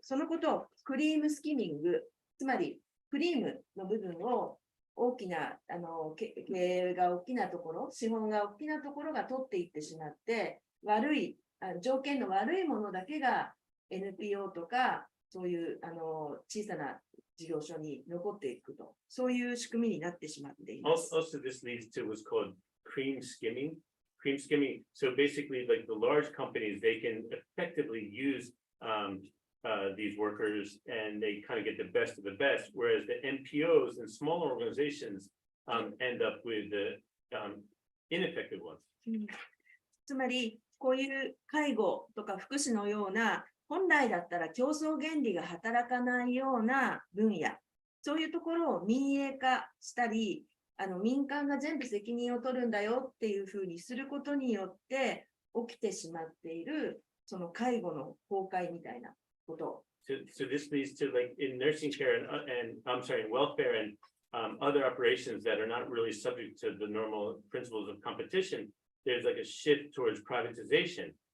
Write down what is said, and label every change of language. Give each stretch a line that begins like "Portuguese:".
Japanese: そのことをクリームスキミング、つまりクリームの部分を大きな経営が大きなところ、資本が大きなところが取っていってしまって、条件の悪いものだけが NPO とかそういう小さな事業所に残っていくと、そういう仕組みになってしまっています。
English: Also, this leads to what's called cream skimming. Cream skimming. So basically, like the large companies, they can effectively use these workers, and they kind of get the best of the best. Whereas the NPOs and smaller organizations end up with the ineffective ones.
Japanese: つまり、こういう介護とか福祉のような本来だったら競争原理が働かないような分野、そういうところを民営化したり、民間が全部責任を取るんだよっていうふうにすることによって起きてしまっている、その介護の崩壊みたいなこと。
English: So this leads to like in nursing care and I'm sorry, in welfare and other operations that are not really subject to the normal principles of competition, there's like a shift towards privatization.